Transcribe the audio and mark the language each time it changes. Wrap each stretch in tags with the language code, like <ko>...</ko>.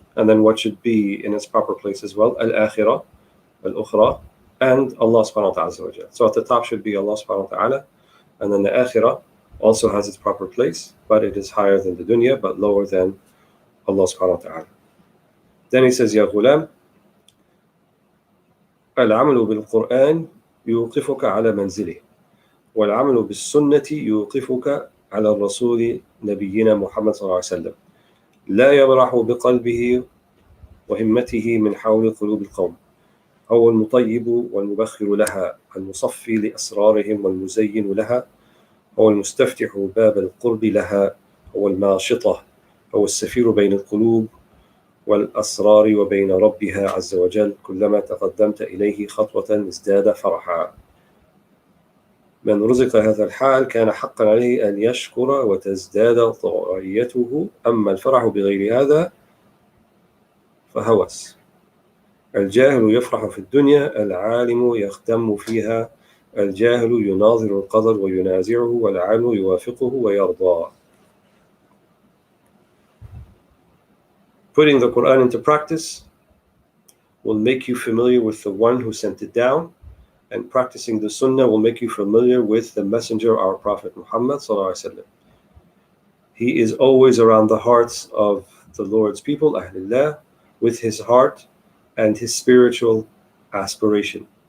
<en>And then what should be in its proper place as well? Al-akhirah, al-ukhra, and Allah subhanahu wa ta'ala. So at the top should be Allah subhanahu wa ta'ala, and then the akhirah also has its proper place, but it is higher than the dunya, but lower than Allah subhanahu wa ta'ala. Then he says,</en> <ar>Ya ghulam, al-amalu bil-Qur'an يوقفك على منزله والعمل بالسنة يوقفك على الرسول نبينا محمد صلى الله عليه وسلم لا يبرح بقلبه وهمته من حول قلوب القوم هو المطيب والمبخر لها المصفي لأسرارهم والمزين لها هو المستفتح باب القرب لها هو الماشطة هو السفير بين القلوب والأسرار وبين ربها عز وجل كلما تقدمت إليه خطوة ازداد فرحا من رزق هذا الحال كان حقا عليه أن يشكر وتزداد طوعيته أما الفرح بغير هذا فهوس الجاهل يفرح في الدنيا العالم يختم فيها الجاهل يناظر القدر وينازعه والعالم يوافقه ويرضى.</ar> <en>Putting the Quran into practice will make you familiar with the one who sent it down, and practicing the Sunnah will make you familiar with the messenger, our Prophet Muhammad ﷺ. He is always around the hearts of the Lord's people, Ahlullah, with his heart and his spiritual aspiration.</en>